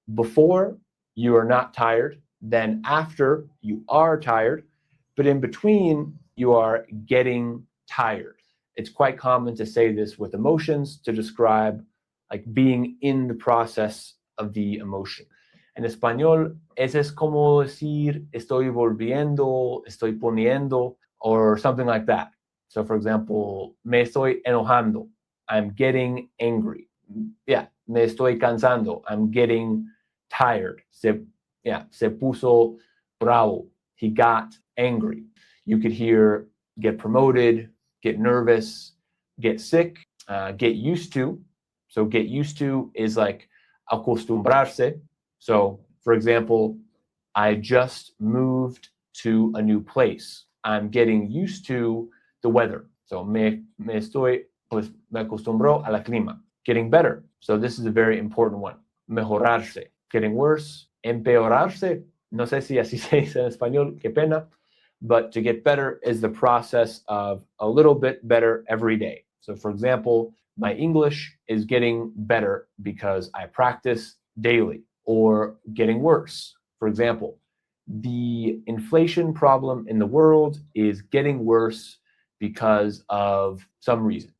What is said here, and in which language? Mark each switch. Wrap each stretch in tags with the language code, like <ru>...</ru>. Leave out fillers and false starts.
<en>Before, you are not tired. Then after, you are tired. But in between, you are getting tired. It's quite common to say this with emotions to describe like being in the process of the emotion.</en> <es>En español, ese es como decir, estoy volviendo, estoy poniendo,</es> <en>or something like that. So for example,</en> <es>me estoy enojando,</es> <en>I'm getting angry. Yeah,</en> <es>me estoy cansando,</es> <en>I'm getting tired.</en> <es>Se puso bravo,</es> <en>he got angry. You could hear get promoted, get nervous, get sick, get used to. So get used to is like acostumbrarse. So for example, I just moved to a new place. I'm getting used to the weather. So</en> <es>me acostumbro a la clima.</es> <en>Getting better. So this is a very important one. Mejorarse. Getting worse. Empeorarse.</en> <es>No sé si así se dice en español, qué pena.</es> <en>But to get better is the process of a little bit better every day. So for example, my English is getting better because I practice daily. Or getting worse. For example, the inflation problem in the world is getting worse because of some reason.</en>